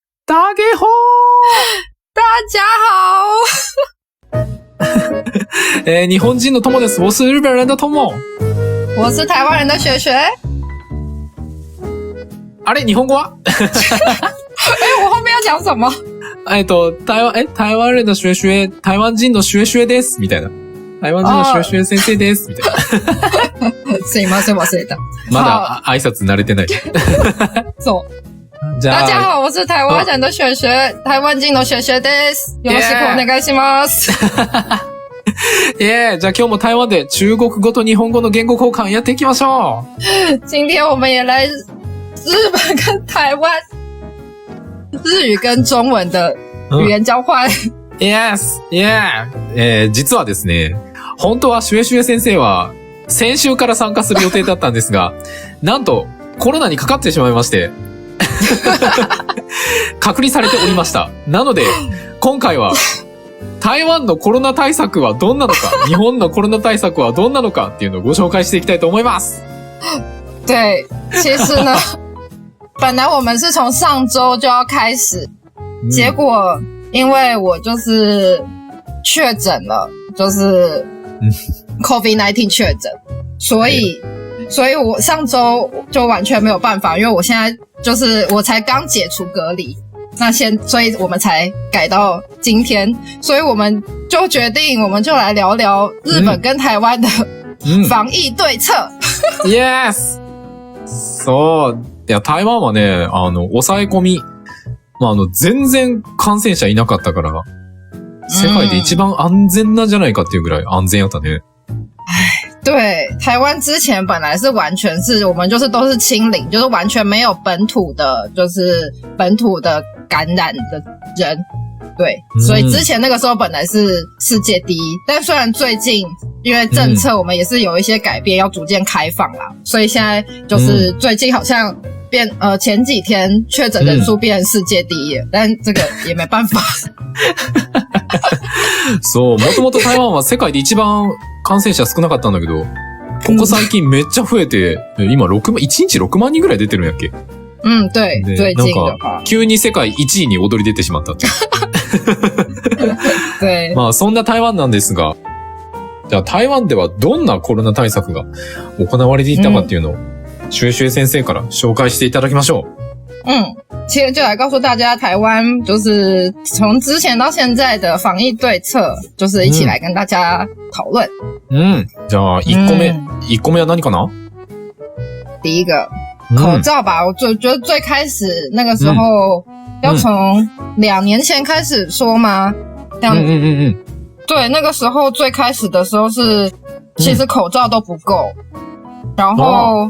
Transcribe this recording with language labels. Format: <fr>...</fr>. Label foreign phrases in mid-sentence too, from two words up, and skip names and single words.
<zh>大家好大家好</zh> <ja>日本人の友です。</ja> <zh>我是日本人的友。我是台湾人的雪雪。</zh> <ja>あれ日本語は</ja> <zh>我后面要讲什么？</zh> <ja>台湾人の雪雪、台湾人の雪雪です。みたいな。台湾人の雪雪先生です。みたいな。すいません、忘れた。まだ挨拶慣れてない。そう。</ja> <zh>大家好，我是台湾人的雪雪，</zh> <ja>台湾人の雪雪です。よろしくお願いします。じゃあ今日も台湾で中国語と日本語の言語交換やっていきましょう。</ja> <zh>今天我们也来日本跟台湾日语跟中文的语言交換。</zh> <en>Yes, yeah.</en> <ja>実はですね、本当はシュエシュエ先生は先週から参加する予定だったんですが、なんとコロナにかかってしまいまして、隔離されておりました。なので、今回は台湾のコロナ対策はどんなのか、日本のコロナ対策はどんなのかっていうのをご紹介していきたいと思います。</ja> <zh>对，其实呢，本来我们是从上周就要开始，结果因为我就是确诊了，就是 COVID-19 确诊，所以我上周就完全没有办法，因为我现在就是我才刚解除隔离，所以我们才改到今天，所以我们就决定我们就来聊聊日本跟台湾的防疫对策。</zh> <en>Yes!</en> <ja>そう。いや、台湾はね、抑え込み、全然感染者いなかったから、世界で一番安全なんじゃないかっていうぐらい安全やったね。</ja> <zh>对，台湾之前本来是完全是我们就是都是清零，就是完全没有本土的感染的人，对，所以之前那个时候本来是世界第一，但虽然最近因为政策我们也是有一些改变，要逐渐开放啦，所以现在就是最近好像前几天确診人数变成世界第一，但这个也没办法。</zh> <ja>そう、もともと台湾は世界で一番感染者少なかったんだけど、ここ最近めっちゃ増えて、今1日6万人ぐらい出てるんやっけ。</ja> <zh>对、最近的話。</zh> <ja>急に世界1位に躍り出てしまったって。</ja> <zh>对。</zh> <ja>まあそんな台湾なんですが、じゃあ台湾ではどんなコロナ対策が行われていたかっていうのを、シュエシュエ先生から紹介していただきましょう。</ja> <zh>其实就来告诉大家，台湾就是从之前到现在的防疫对策，就是一起来跟大家讨论。</zh> <ja>じゃあ1個目は何かな？</ja> <zh>第一个口罩吧，我觉得最开始那个时候要从2年前开始说吗？对，那个时候最开始的时候是，其实口罩都不够，然后。</zh>